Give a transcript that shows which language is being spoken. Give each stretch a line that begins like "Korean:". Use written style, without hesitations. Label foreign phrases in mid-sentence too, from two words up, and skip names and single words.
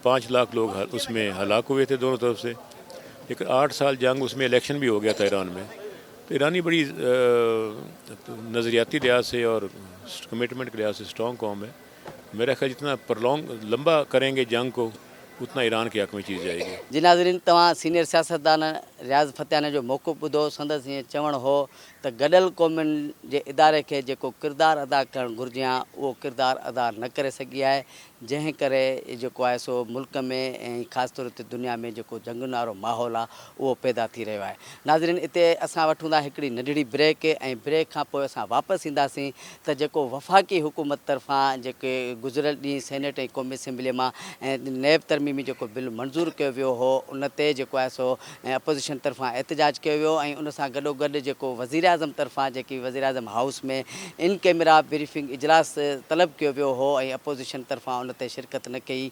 Urdu: 5 لاکھ لوگ اس میں ہلاک ہوئے تھے دونوں طرف سے، لیکن 8 سال جنگ، اس میں الیکشن بھی ہو گیا تھا ایران میں. تو ایرانی بڑی نظریاتی لحاظ سے اور کمٹمنٹ کے لحاظ سے اسٹرانگ قوم ہے. میرا خیال جتنا لمبا کریں گے جنگ کو اتنا ایران کے حق میں چیز جائے گی. جی ناظرین، تمام سینئر سیاستدان ریاض فتیانہ جو موقع ॿुधो.
Sindhi: संदसि ईअं चवणु हो त गॾियल क़ौमुनि जे इदारे खे जेको किरदारु अदा करणु घुरिजे हा उहो किरदारु अदा न करे सघी आहे, जंहिं करे जेको आहे सो मुल्क में ऐं ख़ासि तौर ते दुनिया में जेको जंगुनि वारो माहौल आहे उहो पैदा थी रहियो आहे. नाज़रीन, हिते असां वठूं था हिकिड़ी नंढड़ी ब्रेक, ऐं ब्रेक खां पोइ असां वापसि ईंदासीं त जेको वफ़ाक़ी हुकूमत तरफ़ां जेके गुज़िरियल ॾींहुं सेनेट ऐं क़ौमी असेंबलीअ मां ऐं नैब तरमीमी जेको बिल मंज़ूरु कयो वियो हो उन ते जेको आहे सो अपोज़िशन तरफ़ां एहतिजाज कयो वियो ऐं उन सां गॾोगॾु जेको वज़ीर आज़म तरफ़ां जेकी वज़ीर आज़म हाउस में
English: in camera briefing
Sindhi: इजलास तलब कयो वियो हो ऐं अपोज़िशन तरफ़ां उन ते शिरकत न कई.